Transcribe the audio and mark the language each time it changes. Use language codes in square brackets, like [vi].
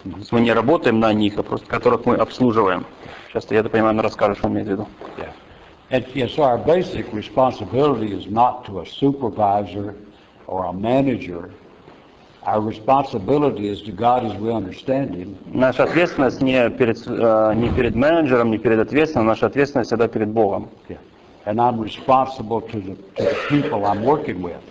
[ru] Мы не работаем на них, а просто которых мы обслуживаем. Сейчас я это понимаю, расскажу, что имеет в виду. [en] And yes, our basic responsibility is not to a supervisor or a manager. Our responsibility is to God as we understand Him. [ru] Наша ответственность не перед менеджером, не перед ответственным, наша ответственность всегда перед Богом. [en] And I'm responsible to the people I'm working with.